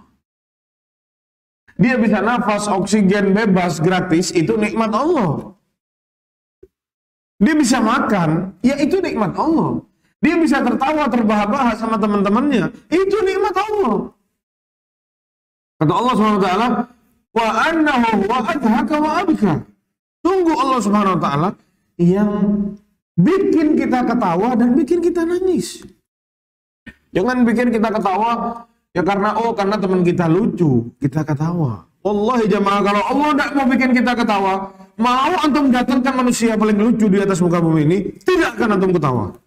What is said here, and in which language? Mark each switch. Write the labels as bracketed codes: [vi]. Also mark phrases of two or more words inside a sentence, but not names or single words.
[id] Dia bisa nafas, oksigen bebas, gratis, itu nikmat Allah. Dia bisa makan, ya itu nikmat Allah. Dia bisa tertawa, terbahak-bahak sama teman-temannya, itu nikmat Allah. Kata Allah SWT, [ar] وأنه وأضحك وأبكى. [id] Tunggu Allah SWT yang bikin kita ketawa dan bikin kita nangis. Jangan bikin kita ketawa ya karena teman kita lucu, kita ketawa. Wallahi jamaah, kalau Allah tidak mau bikin kita ketawa, mau antum datangkan manusia paling lucu di atas muka bumi ini, tidak akan antum ketawa.